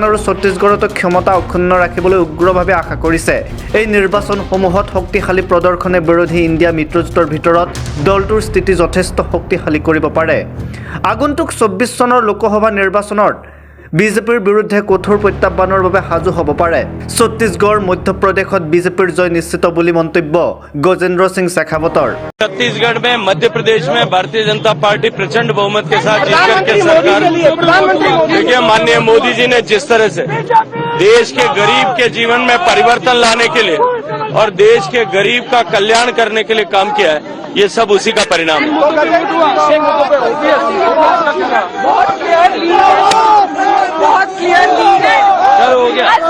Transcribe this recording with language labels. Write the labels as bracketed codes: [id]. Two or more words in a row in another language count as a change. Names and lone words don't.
[as] আৰু ছত্তীশগড়ত ক্ষমতা অক্ষুণ্ণ ৰাখিবলৈ উগ্ৰভাৱে আশা কৰিছে এই নিৰ্বাচনসমূহত শক্তিশালী প্ৰদৰ্শনে বিৰোধী ইণ্ডিয়া মিত্ৰজোঁটৰ ভিতৰত দলটোৰ স্থিতি যথেষ্ট শক্তিশালী কৰিব পাৰে আগন্তুক 24 চনৰ লোকসভা নিৰ্বাচনত বিজেপিৰ বিৰুদ্ধে কঠোৰ প্ৰত্যাহ্বানৰ বাবে সাজু হ'ব পাৰে ছত্তীশগড় মধ্যপ্ৰদেশত বিজেপিৰ জয় নিশ্চিত বুলি মন্তব্য গজেন্দ্ৰ সিং शेखावतर [hi] छत्तीसगढ़ में मध्य प्रदेश में भारतीय जनता पार्टी प्रचंड बहुमत के साथ जीत करके सरकार देखिए माननीय मोदी जी ने जिस तरह से देश के गरीब के जीवन में परिवर्तन लाने के लिए और देश के गरीब का कल्याण करने के लिए काम किया है ये सब उसी का परिणाम है हो गया